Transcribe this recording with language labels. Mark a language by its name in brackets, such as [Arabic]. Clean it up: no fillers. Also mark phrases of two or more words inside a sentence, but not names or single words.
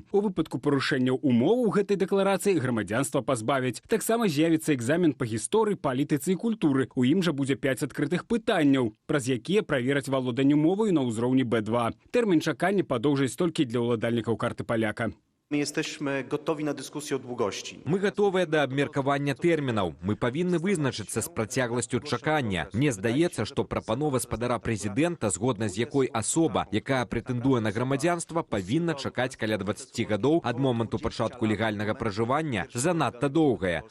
[Belarusian] У выпадку парушэнняў умоваў гэтай дэкларацыі грамадзянства пазбавяць. Таксама з'явіцца экзамен па гісторыі, палітыцы і культуры. У ім жа будзе 5 адкрытых пытанняў, праз якія правераць валоданне моваю на ўзроўні Б2. Тэрмін чакання падоўжаць толькі для ўладальнікаў карты паляка. [Polish] My jesteśmy gotowi na dyskusję o długości. [Belarusian] Мы готовыя да абмеркавання тэрмінаў. Мы павінны вызначыцца з працягласцю чакання. Мне здаецца, што прапанова спадара прэзідэнта, згодна з якой асоба, якая прэтэндуе на грамадзянства, павінна чакаць каля 20 гадоў ад моманту пачатку легальнага пражывання, занадта доўгая.